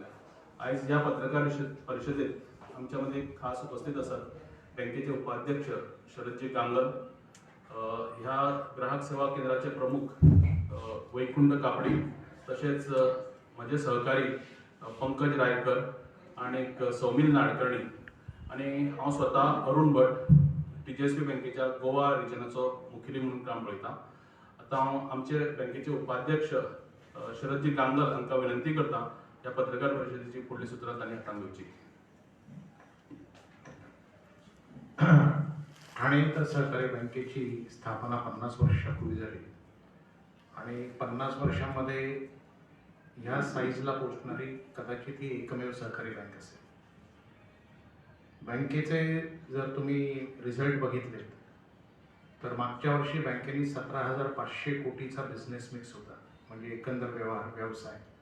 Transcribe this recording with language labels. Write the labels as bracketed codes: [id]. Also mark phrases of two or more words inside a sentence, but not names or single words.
[kok] आयज ह्या पत्रकार परिशदेत आमच्या मदीं खास उपस्थित आसात बँकेचे उपाध्यक्ष शरदजी गांगल, ह्या ग्राहक सेवा केंद्राचे प्रमुख वैकुंठ कापडी, तशेंच म्हजे सहकारी पंकज रायकर आणि सौमील नाडकर्णी, आणि हांव स्वता अरुण भट TGSB बँकेच्या गोवा रिजनाचो मुखेली म्हणून काम पळयता. आतां हांव आमचे बँकेचे उपाध्यक्ष शरदजी गांगल हांकां विनंती करता ह्या पत्रकार परिशदेची फुडली सुत्रां तांणी हातांत घेवची. [mr] ठाणे तर सहकारी बँकेची स्थापना 50 वर्षापूर्वी झाली आणि 50 वर्षांमध्ये ह्या साईजला पोहोचणारी कदाचित ही एकमेव सहकारी बँक असेल. बँकेचे जर तुम्ही रिझल्ट बघितले तर मागच्या वर्षी बँकेने 17,500 कोटीचा [en] business mix [mr] होता, म्हणजे एकंदर व्यवसाय.